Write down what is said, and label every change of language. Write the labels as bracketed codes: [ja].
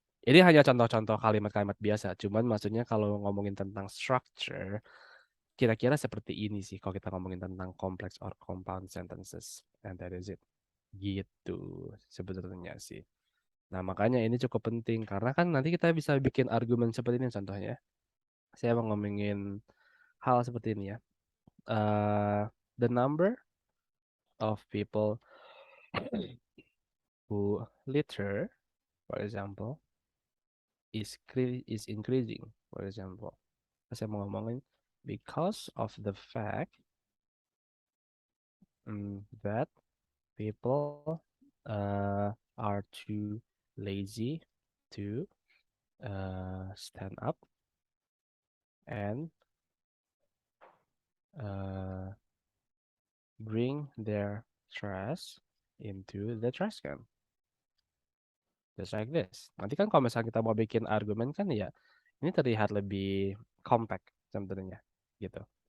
[id] Ini hanya contoh-contoh kalimat-kalimat biasa, cuman maksudnya kalau ngomongin tentang structure, kira-kira seperti ini sih kalau kita ngomongin tentang complex or compound sentences. And that is it. Gitu sebetulnya sih. Nah, makanya ini cukup penting karena kan nanti kita bisa bikin argumen seperti ini contohnya. Saya mau ngomongin hal seperti ini ya. [en] The number of people who litter, for example, is increasing, for example. Saya mau ngomongin because of the fact that people are too lazy to stand up and uh, bring their trash into the trash can. Just like this. [id] Nanti kan kalau misalnya kita mau bikin argumen kan ya, ini terlihat lebih compact sebenarnya gitu.